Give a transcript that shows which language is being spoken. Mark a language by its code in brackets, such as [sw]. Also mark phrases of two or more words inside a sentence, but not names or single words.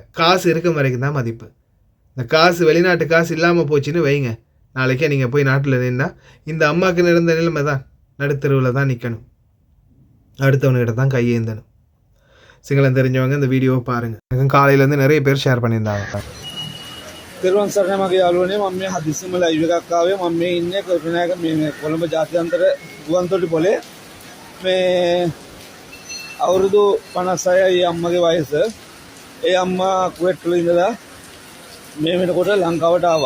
[ta] காசு இருக்கும் வரைக்கும் தான் மதிப்பு. இந்த காசு வெளிநாட்டு காசு இல்லாமல் போச்சுன்னு வைங்க, நாளைக்கே நீங்கள் போய் நாட்டில் நின்னா இந்த அம்மாவுக்கு நடந்த நிலைமை தான், நடுத்தருவில் தான் நிற்கணும், அடுத்தவனுக்கிட்ட தான் கையேந்தணும். சிங்களம் தெரிஞ்சவங்க இந்த வீடியோவை பாருங்கள். காலையிலேருந்து நிறைய பேர் ஷேர் பண்ணியிருந்தாங்க. [si] තෙරුවන් සරණයි මගේ යාළුවනේ, මම මේ හදිස්සියම ලයිව් එකක් ආවේ. මම මේ ඉන්නේ කරුණායක මේ කොළඹ ජාත්‍යන්තර ගුවන්තොටි පොලේ. මේ අවුරුදු 56යි අම්මගේ වයස. ඒ අම්මා කුවේට් වල ඉඳලා මේ වෙනකොට ලංකාවට ආවා.